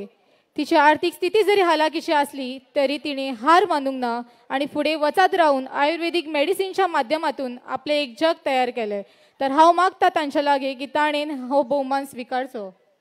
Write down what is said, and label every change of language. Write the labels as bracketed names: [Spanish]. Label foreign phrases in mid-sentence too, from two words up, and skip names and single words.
[Marathi] तिची आर्थीक स्थिती जरी हालाकीची असली तरी तिने हार मानूंक ना आणि पुढे वचत राहून आयुर्वेदिक मेडिसिनच्या माध्यमातून आपले एक जग तयार केले. [Konkani] तर हांव मागता तांच्या लागी की ताणेन हो भोवमान स्विकारचो.